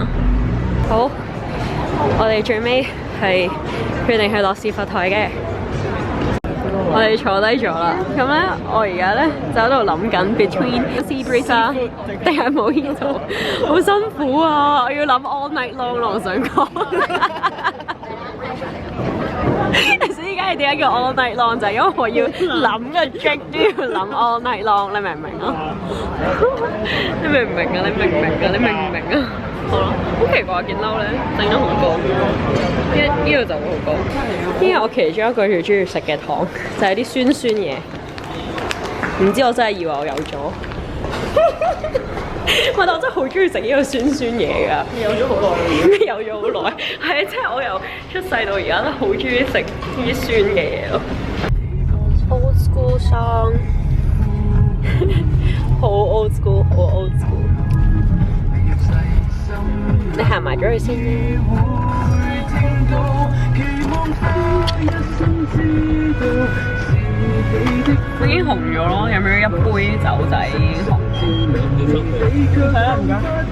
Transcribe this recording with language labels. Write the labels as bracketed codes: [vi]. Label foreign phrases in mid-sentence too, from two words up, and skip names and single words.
[yue] 好，我哋最尾係決定去落士佛台嘅。我哋坐低咗啦，咁咧我而家咧就喺度諗緊 between Sea Breeze 啊定係Mojito，好辛苦啊！我要諗 [en] all night long [yue] 咯，我想講。所以而家係點解叫 [en] all night long [yue] 就係因為我要諗個 drink 都要諗 [en] all night long， [yue] 你明唔明啊？你明唔明啊？你明唔明啊？你明唔明啊？好啦，好奇怪件褸咧，整得好高，呢度就會好高。呢個我其中一個最中意食嘅糖就係啲酸酸嘢，唔知我真係以為我有咗。但我真係好中意食呢個酸酸嘢㗎。有咗好耐。有咗好耐，係啊！即係我由出世到而家都好中意食啲酸嘅嘢咯。 [en] Old school song， [yue] 好 [en] old school， [yue] 好 [en] old school。 [yue] 你行埋咗去先。我已經紅咗咯，飲咗一杯酒仔已經紅。係啊，唔該。